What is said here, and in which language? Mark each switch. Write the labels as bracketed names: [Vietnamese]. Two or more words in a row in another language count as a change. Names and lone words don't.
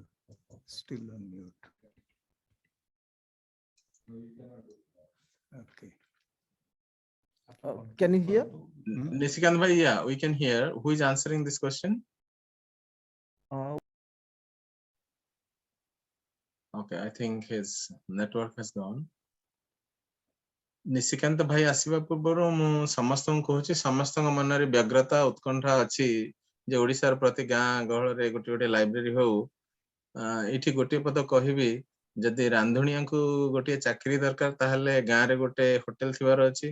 [English] Still unmute. Okay. Can you hear? Nisikant bhai, yeah, we can hear. Who is answering this question? Okay, I think his network has gone. [Odia] Nisikant bhai ଆସିବା ପୂର୍ବରୁ ମୁଁ ସମସ୍ତଙ୍କୁ କହୁଛି ସମସ୍ତଙ୍କ ମନରେ ବ୍ୟଗ୍ରତା ଉତ୍କଣ୍ଠା ଅଛି ଯେ ଓଡ଼ିଶାର ପ୍ରତି ଗାଁ ଗହଳରେ ଗୋଟେ ଲାଇବ୍ରେରୀ ହଉ। ଏଠି ଗୋଟିଏ ପଦ କହିବି, ଯଦି ରାନ୍ଧୁଣିଆଙ୍କୁ ଗୋଟିଏ ଚାକିରି ଦରକାର ତାହେଲେ ଗାଁରେ ଗୋଟେ ହୋଟେଲ ଥିବାର ଅଛି।